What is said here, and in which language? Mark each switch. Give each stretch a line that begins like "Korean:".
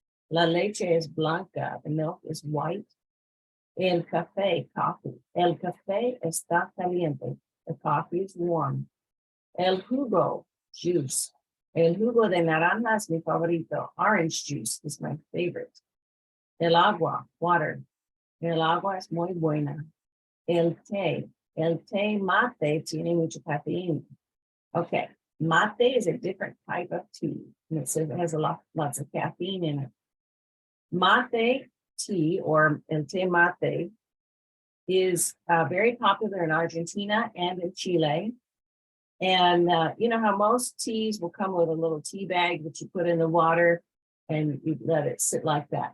English: La leche is blanca, the milk is white.
Spanish: El café, coffee. El café está caliente,
English: the coffee is warm.
Spanish: El jugo, juice. El jugo de naranja es mi favorito.
English: Orange juice is my favorite.
Spanish: El agua, water. El agua es muy buena. El té mate tiene mucha cafeína.
English: Okay, mate is a different type of tea, and it says it has lots of caffeine in it. Mate tea, or el té mate, is very popular in Argentina and in Chile. And you know how most teas will come with a little tea bag that you put in the water and you let it sit like that.